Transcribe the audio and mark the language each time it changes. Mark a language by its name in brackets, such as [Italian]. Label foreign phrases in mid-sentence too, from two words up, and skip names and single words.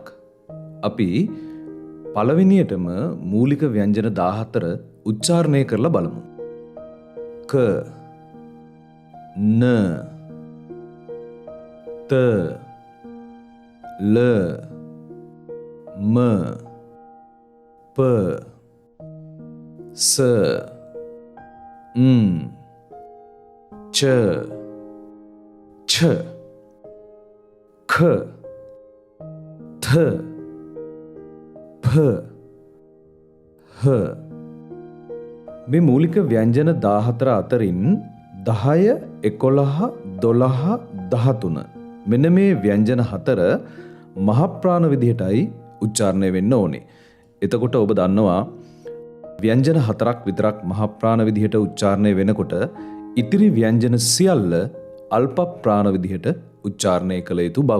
[Sinhala] අපි පළවෙනියටම මූලික ව්‍යංජන 14 උච්චාරණය කරලා බලමු. ක න ත ල ම प स च छ ख थ फ ह මේ මූලික ව්‍යංජන 14 අතරින් 10 11 12 13 මෙන්න මේ ව්‍යංජන 4 මහ ප්‍රාණ විදිහටයි උච්චාරණය වෙන්න ඕනේ. එතකොට ඔබ දන්නවා ව්‍යංජන 4ක් විතරක් මහ ප්‍රාණ විදිහට උච්චාරණය වෙනකොට ඉතිරි ව්‍යංජන සියල්ල අල්ප ප්‍රාණ විදිහට උච්චාරණය කළ යුතු බව.